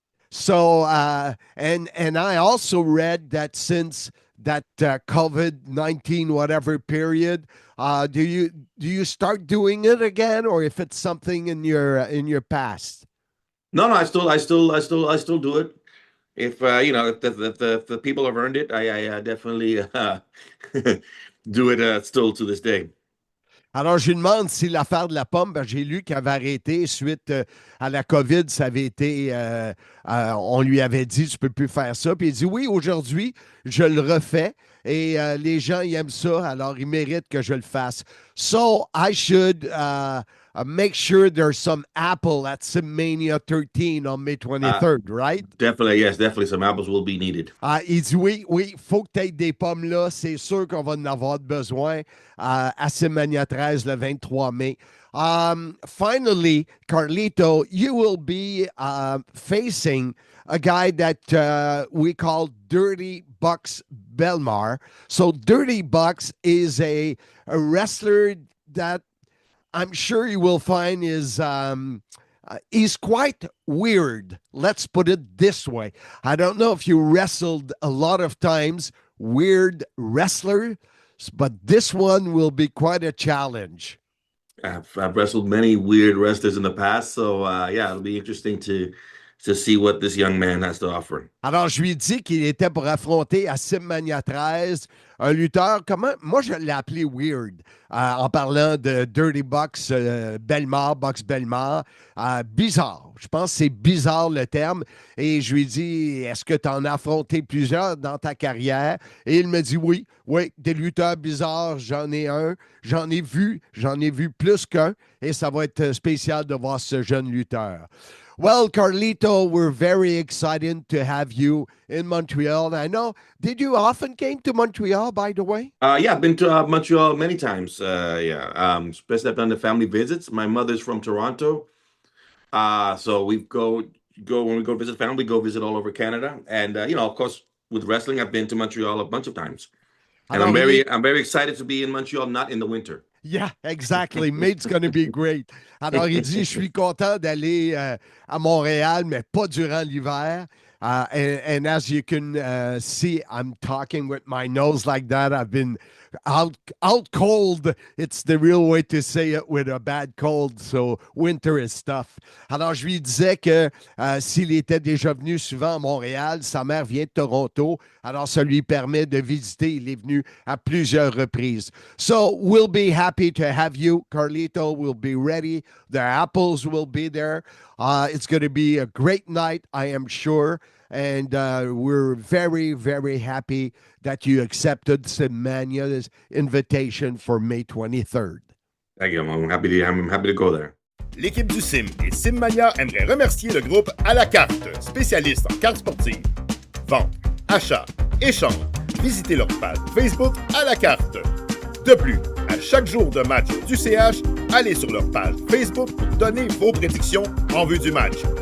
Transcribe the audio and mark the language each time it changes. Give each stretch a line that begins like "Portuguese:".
English: So, and I also read that since that COVID-19 whatever period, do you start doing it again, or if it's something in your past? No, I still do it. If the people have earned it, I definitely do it still to this day.
French: Alors, je lui demande si l'affaire de la pomme, ben, j'ai lu qu'elle avait arrêté suite à la COVID, ça avait été, on lui avait dit, tu ne peux plus faire ça. Puis il dit, oui, aujourd'hui, je le refais et les gens ils aiment ça, alors ils méritent que je le fasse.
English: So, I should make sure there's some apple at Simmania 13 on May 23rd, right? Definitely, yes, definitely. Some apples will be needed.
French: Il dit oui, faut que tu aies des pommes là. C'est sûr qu'on va en avoir besoin à Simmania 13 le 23 mai.
English: Finally, Carlito, you will be facing a guy that we call Dirty Bucks Belmar. So Dirty Bucks is a wrestler that I'm sure you will find is he's quite weird. Let's put it this way. I don't know if you wrestled a lot of times weird wrestler, but this one will be quite a challenge. I've wrestled many weird wrestlers in the past, so yeah, it'll be interesting to see what this young man has to offer.
French: Alors, je lui ai dit qu'il était pour affronter à Simmania 13 un lutteur, moi je l'ai appelé Weird, en parlant de Dirty Bucks Bucks Belmar. Bizarre. Je pense que c'est bizarre le terme. Et je lui ai dit, est-ce que tu en as affronté plusieurs dans ta carrière? Et il me dit oui, des lutteurs bizarres, j'en ai un. J'en ai vu plus qu'un. Et ça va être spécial de voir ce jeune lutteur.
English: Well, Carlito, we're very excited to have you in Montreal. I know, did you often came to Montreal, by the way? Yeah, I've been to Montreal many times. Especially I've done the family visits. My mother's from Toronto. So we go when we go visit family, go visit all over Canada. And, of course, with wrestling, I've been to Montreal a bunch of times. And I'm very excited to be in Montreal, not in the winter. Yeah, exactly. May's going to be great.
French: Alors, il dit, je suis content d'aller à Montréal, mais pas durant l'hiver.
English: And as you can see, I'm talking with my nose like that. I've been out cold. It's the real way to say it with a bad cold. So winter is tough.
French: Alors, je lui disais que s'il était déjà venu souvent à Montréal, sa mère vient de Toronto. Alors, ça lui permet de visiter. Il est venu à plusieurs reprises.
English: So we'll be happy to have you, Carlito. We'll be ready. The apples will be there. It's going to be a great night, I am sure. And we're very, very happy that you accepted Simmania's invitation for May 23rd. Thank you. I'm happy to go there.
French: L'équipe du Sim et Simmania aimerait remercier le groupe À la carte, spécialiste en cartes sportives. Vente, achat, échange. Visitez leur page Facebook À la carte. De plus, à chaque jour de match du CH, allez sur leur page Facebook pour donner vos prédictions en vue du match.